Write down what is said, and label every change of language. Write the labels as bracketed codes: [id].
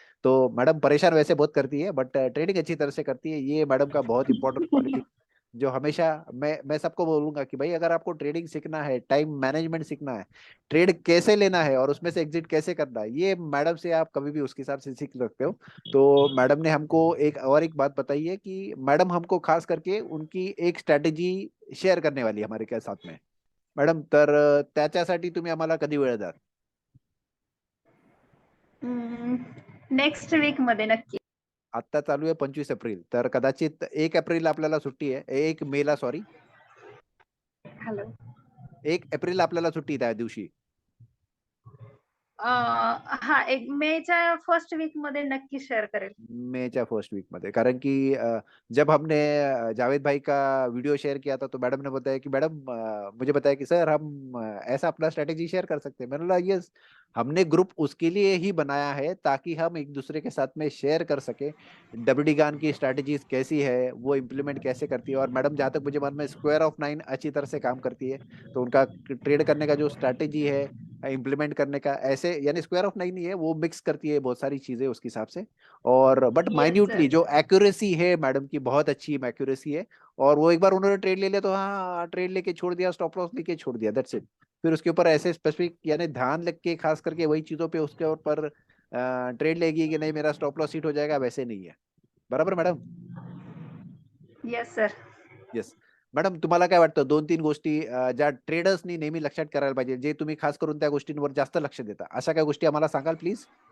[hi] तो मैडम परेशान वैसे बहुत करती है, बट ट्रेडिंग अच्छी तरह से करती है, ये मैडम का बहुत इंपॉर्टेंट क्वालिटी, जो हमेशा मैं सबको बोलूंगा कि भाई अगर आपको ट्रेडिंग सीखना है, टाइम मैनेजमेंट सीखना है, ट्रेड कैसे लेना है और उसमें से एग्जिट कैसे करना है, ये मैडम से आप कभी भी उसके हिसाब से सीख सकते हो। तो मैडम ने हमको एक बात बताई है कि मैडम हमको खास करके उनकी एक स्ट्रॅटेजी शेअर करने वाली है हमारे क्या साथ में। [mr] मॅडम, तर त्याच्यासाठी तुम्ही आम्हाला कधी वेळ द्याल? नेक्स्ट वीक मध्ये नक्की. आता चालू आहे 25 एप्रिल, तर कदाचित 1 एप्रिल आपल्याला सुट्टी आहे, 1 मेला सॉरी, [en] Hello. [mr] 1 एप्रिल आपल्याला सुट्टी आहे त्या दिवशी। हा, एक मेच्या फर्स्ट वीक मध्ये नक्की शेअर करेल. [hi] मेच्या फर्स्ट वीक में, कारण कि जब हमने जावेद भाई का वीडियो शेयर किया था, तो मैडम ने बताया कि मैडम, मुझे बताया कि सर हम ऐसा अपना स्ट्रेटेजी शेयर कर सकते हैं। मैंने बोला यस, हमने ग्रुप उसके लिए ही बनाया है ताकि हम एक दूसरे के साथ में शेयर कर सके डब्ल्यूडी गान की स्ट्रेटेजीज कैसी है, वो इम्प्लीमेंट कैसे करती है। और मैडम जहाँ तक मुझे मन में स्क्वायर ऑफ 9 अच्छी तरह से काम करती है, तो उनका ट्रेड करने का जो स्ट्रैटेजी है इम्प्लीमेंट करने का, ऐसे यानी स्क्वायर ऑफ 9 नहीं है, वो मिक्स करती है बहुत सारी चीजें उसके हिसाब से। और बट [en] Yes minutely sir. [hi] जो एक्यूरेसी है मैडम की, बहुत अच्छी एक्यूरेसी है। और वो एक बार उन्होंने ट्रेड ले लिया तो हाँ, ट्रेड लेके छोड़ दिया, स्टॉप लॉस लेके छोड़ दिया, [en] That's it. [hi] फिर उसके ऊपर ऐसे स्पेसिफिक यानी ध्यान लग के खास करके वही चीजों पे उसके ऊपर ट्रेड लेगी कि नहीं मेरा स्टॉप लॉस हिट हो जाएगा, वैसे नहीं है। [mr] बरोबर madam? [en] Yes sir. [mr] Yes madam, तुम्हाला काय वाटतं 2-3 गोष्टी ज्या ट्रेडर्सनी नेहमी लक्षात करायला पाहिजे, जे तुम्ही खास करून त्या गोष्टींवर जास्त लक्ष देता, अशा काय गोष्टी आम्हाला सांगाल प्लीज?